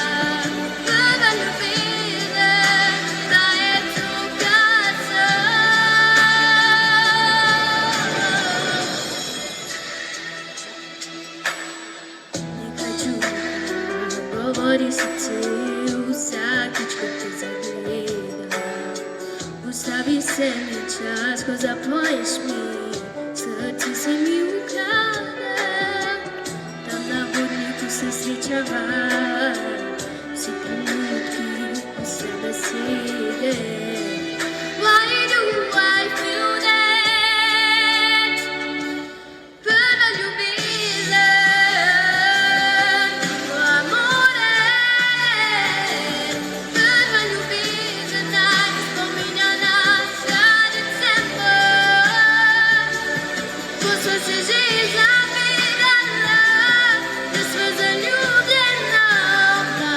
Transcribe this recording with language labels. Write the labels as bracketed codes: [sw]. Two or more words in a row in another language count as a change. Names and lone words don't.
[sl] Prva ljubezen, da je to, kar nekaj čudnega govori srce vsakič, ko te zagledam. Ustavi se mi čas, ko zapoješ mi, srce se mi ukrade. Tam na hodniku se srečava, vsi trenutki, vse besede. [en] Why do I feel that? [sl] Prva ljubezen, [it] tuo amore, [sl] prva ljubezen, naj spominja na ta december, ko sva se že zavedala, da sva zaljubljena oba.